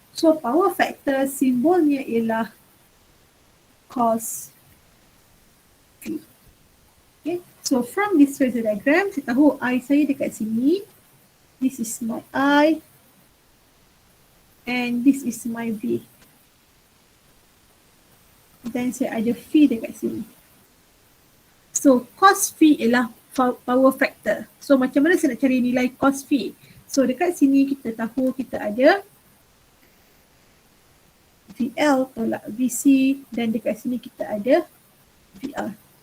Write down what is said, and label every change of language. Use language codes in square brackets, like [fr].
[ms] So power factor simbolnya ialah cos V. Okay, so from this phasor diagram, saya tahu I saya dekat sini. [en] This is my I and this is my V. [ms] Dan saya ada V dekat sini. So cos V ialah power factor. So macam mana saya nak cari nilai cos V? So dekat sini kita tahu kita ada VL tolak VC dan dekat sini kita ada VR.